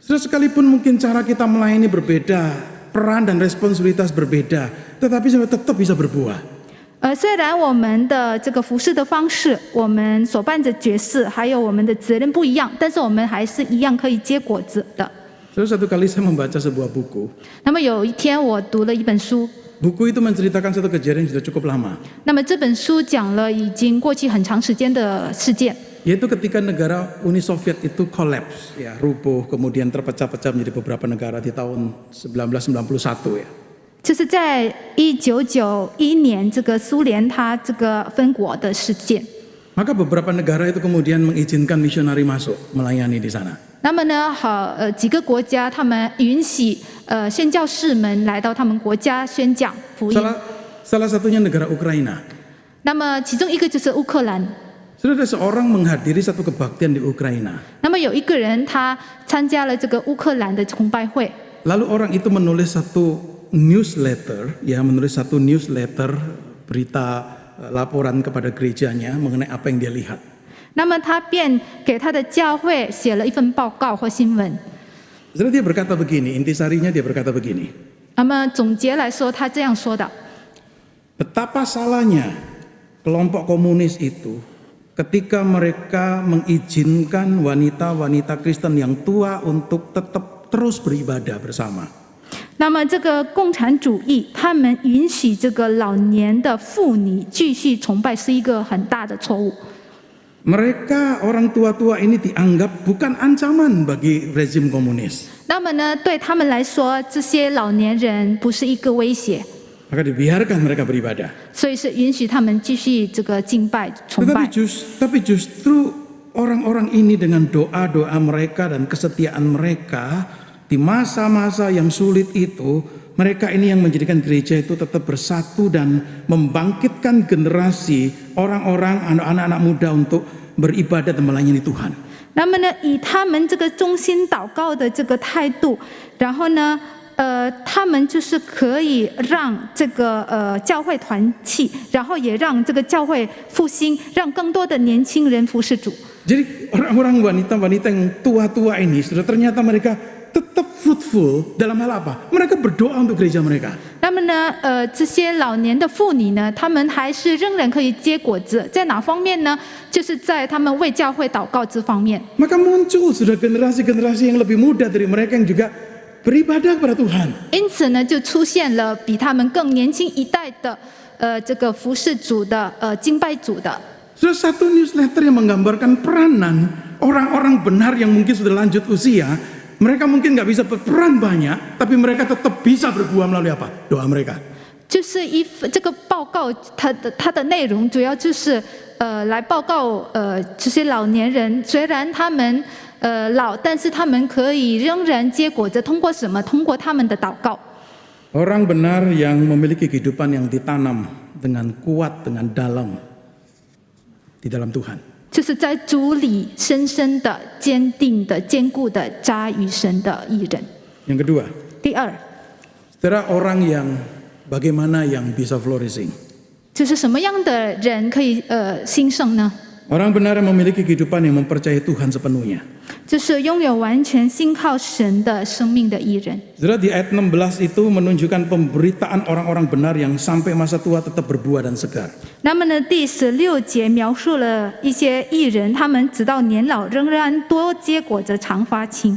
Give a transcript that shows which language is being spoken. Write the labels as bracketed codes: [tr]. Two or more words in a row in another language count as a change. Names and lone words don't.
[id] Saudara, sekalipun mungkin cara kita melayani berbeda, peran dan responsibilitas berbeda, tetapi saudara tetap bisa berbuah. [zh] 虽然我们的这个服侍的方式，我们所扮的角色，还有我们的责任不一样，但是我们还是一样可以结果子的。 [id] Saudara, satu kali saya membaca sebuah buku. [zh] 那么有一天我读了一本书， [id] Buku itu menceritakan satu kejadian yang sudah cukup lama. [zh] 那么这本书讲了已经过去很长时间的事件， [id] Yaitu ketika negara Uni Soviet itu kolaps, ya, rubuh, kemudian terpecah-pecah menjadi beberapa negara di tahun 1991 ya. [zh] 就是在1991年这个苏联它这个分国的事件。 [id] Maka beberapa negara itu kemudian mengizinkan misionari masuk melayani di sana. [zh] 那么呢，几个国家他们允许宣教士们来到他们国家宣讲福音。 [id] Salah satunya negara Ukraina. [zh] 那么其中一个就是乌克兰。 [id] Sudah ada seorang menghadiri satu kebaktian di Ukraina. [zh] 那么有一个人他参加了这个乌克兰的崇拜会。 [id] Lalu orang itu menulis satu newsletter, ya, menulis satu newsletter berita laporan kepada gerejanya mengenai apa yang dia lihat. [zh] 那么他便给他的教会写了一份报告或新闻。 [id] Jadi dia berkata begini, intisarinya dia berkata begini. [zh] 那么总结来说，他这样说的： [id] Betapa salahnya kelompok komunis itu ketika mereka mengizinkan wanita-wanita Kristen yang tua untuk tetap terus beribadah bersama. [zh] 那么这个共产主义，他们允许这个老年的妇女继续崇拜，是一个很大的错误。 [id] Mereka orang tua-tua ini dianggap bukan ancaman bagi rezim komunis. [zh] 那么呢，对他们来说，这些老年人不是一个威胁， [id] Maka dibiarkan mereka beribadah. [zh] 所以是允许他们继续这个敬拜崇拜。 [id] Tapi justru orang-orang ini dengan doa-doa mereka dan kesetiaan mereka di masa-masa yang sulit itu, mereka ini yang menjadikan gereja itu tetap bersatu dan membangkitkan generasi orang-orang, anak-anak muda untuk beribadah dan melayani Tuhan. [zh] 那么呢，以他们这个忠心祷告的这个态度，然后呢，他们就是可以让这个教会团契，然后也让这个教会复兴，让更多的年轻人服侍主。 [id] Jadi orang-orang wanita-wanita yang tua-tua ini, sudah ternyata mereka tetap fruitful dalam hal apa? Mereka berdoa untuk gereja mereka. [zh] 那么呢，这些老年的妇女呢，她们还是仍然可以结果子，在哪方面呢？就是在他们为教会祷告这方面。 [id] Maka muncul sudah generasi-generasi yang lebih muda dari mereka yang juga beribadah kepada Tuhan. [zh] 因此呢，就出现了比他们更年轻一代的这个服侍主的敬拜主的。 [id] Sudah satu newsletter yang menggambarkan peranan orang-orang benar yang mungkin sudah lanjut usia. Mereka mungkin nggak bisa berperan banyak, tapi mereka tetap bisa berbuah melalui apa? Doa mereka. [zh] 就是这个报告，它的内容主要就是来报告这些老年人，虽然他们老，但是他们可以仍然结果着，通过什么？通过他们的祷告。 [id] Orang benar yang memiliki kehidupan yang ditanam dengan kuat, dengan dalam di dalam Tuhan. [zh] 就是在主里深深的、坚定的、坚固的扎于神的义人。 [id] Yang kedua, [zh] 第二， [id] saudara, orang yang bagaimana yang bisa flourishing? [zh] 就是什么样的人可以兴盛呢？ [id] Orang benar yang memiliki kehidupan yang mempercayai Tuhan sepenuhnya. [zh] 就是拥有完全信靠神的生命的义人。 [id] Saudara, di ayat 16 itu menunjukkan pemberitaan orang-orang benar yang sampai masa tua tetap berbuah dan segar. [zh] 那么呢，第16节描述了一些义人，他们直到年老仍然多结果着常发青。